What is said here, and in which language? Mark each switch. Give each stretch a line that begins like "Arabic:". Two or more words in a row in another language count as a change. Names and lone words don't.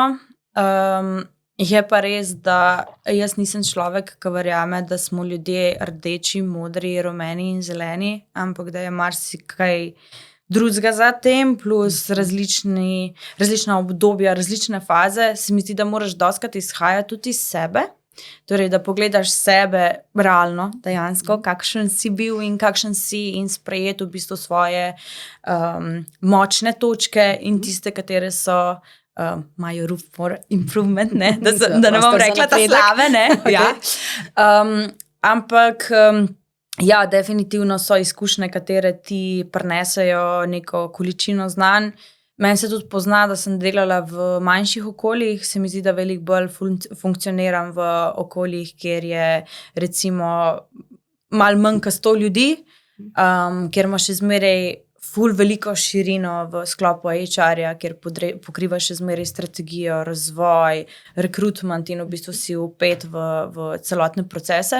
Slovenian: Je pa res, da jaz nisem človek, ki verjame, da smo ljudje rdeči, modri, rumeni in zeleni, ampak da je marsikaj drugega za tem, plus različna obdobja, različne faze. Se mi zdi, da moraš dostikrat izhajati tudi iz sebe, torej da pogledaš sebe realno, dejansko, kakšen si bil in kakšen si in sprejeti v bistvu svoje močne točke in tiste, katere so imajo
English: room for improvement,
Slovenian: da ne bom rekla ta slave, ja. Ampak ja, definitivno so izkušnje, katere ti prinesejo neko količino znanj. Meni se tudi pozna, da sem delala v manjših okoljih, se mi zdi, da veliko bolj funkcioniram v okoljih, kjer je recimo malo manj kot 100 ljudi, kjer imaš še zmeraj ful veliko širino v sklopu HR-ja, kjer pokrivaš še zmeraj strategijo, razvoj, rekrutment in v bistvu si vpet v celotne procese.